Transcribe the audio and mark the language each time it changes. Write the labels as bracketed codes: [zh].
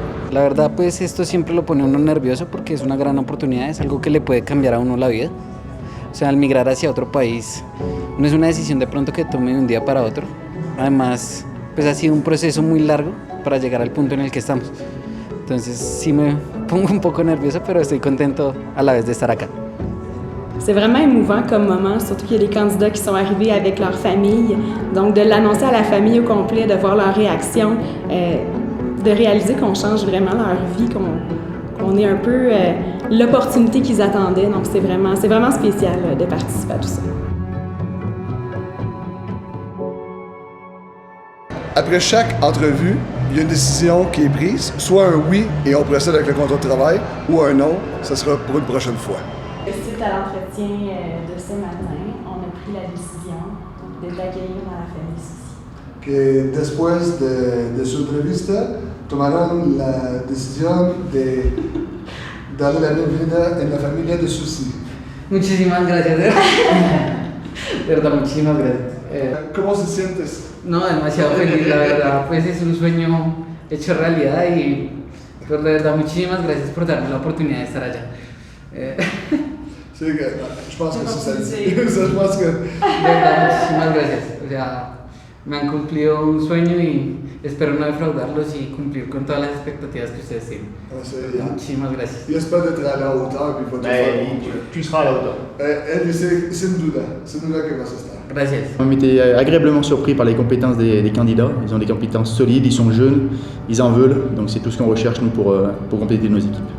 [es] La verdad, pues esto siempre lo pone a uno nervioso porque es una gran oportunidad, es algo que le puede cambiar a uno la vida. O sea, al migrar hacia otro país no es una decisión de pronto que tome de un día para otro. Además, pues ha sido un proceso muy largo para llegar al punto en el que estamos. Entonces sí me pongo un poco nervioso, pero estoy contento a la vez de estar acá. [fr] C'est vraiment émouvant comme moment, surtout qu'il y a des candidats qui sont arrivés avec leur famille. Donc, de l'annoncer à la famille au complet, de voir leur réaction, de réaliser qu'on change vraiment leur vie, qu'on ait un peu l'opportunité qu'ils attendaient. Donc c'est vraiment spécial de participer à tout ça. Après chaque entrevue, il y a une décision qui est prise, soit un oui et on procède avec le contrat de travail, ou un non, ça sera pour une prochaine fois. Suite à l'entretien de ce matin, on a pris la décision de t'accueillir dans la famille Soucy. [es] Que después de su entrevista, tomaron la decisión de darle la bienvenida en la familia de Soucy. Muchísimas gracias, de verdad, muchísimas gracias. ¿Cómo se sientes? No, demasiado feliz, la verdad, pues es un sueño hecho realidad y pues de verdad muchísimas gracias por darme la oportunidad de estar allá. [fr] Sí, je pense que c'est ça. Je pense que... [es] De verdad, muchísimas gracias. O sea, me han cumplido un sueño y espero no defraudarlos y cumplir con todas las expectativas que ustedes tienen. Muchísimas gracias. [fr] J'espère d'être à la hauteur puis va tout faire. Tu seras à la hauteur. [es] Sin duda que vas a estar. Gracias. [fr] On était agréablement surpris par les compétences des candidats. Ils ont des compétences solides, ils sont jeunes, ils en veulent. Donc c'est tout ce qu'on recherche nous pour compléter nos équipes.